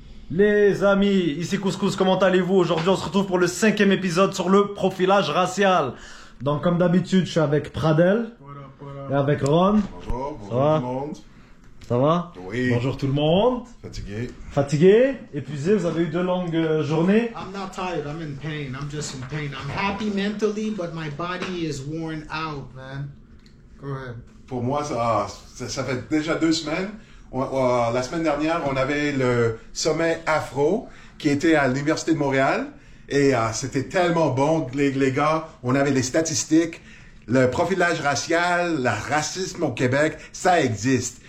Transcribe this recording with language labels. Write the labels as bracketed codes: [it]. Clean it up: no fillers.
[fr] Les amis, ici Couscous, comment allez-vous? Aujourd'hui, on se retrouve pour le 5e épisode sur le profilage racial. Donc, comme d'habitude, je suis avec Pradel et avec Ron. Bonjour, bonjour tout le monde. Ça va? Oui. Bonjour tout le monde. Fatigué. Fatigué? Épuisé? Vous avez eu de longues journées? [en] I'm not tired. I'm in pain. I'm just in pain. I'm happy mentally, but my body is worn out, man. Go ahead. [fr] Pour moi, ça fait déjà 2 semaines. La semaine dernière, on avait le sommet Afro qui était à l'Université de Montréal. Et c'était tellement bon, les gars. On avait les statistiques. Le profilage racial, le racisme au Québec, ça existe.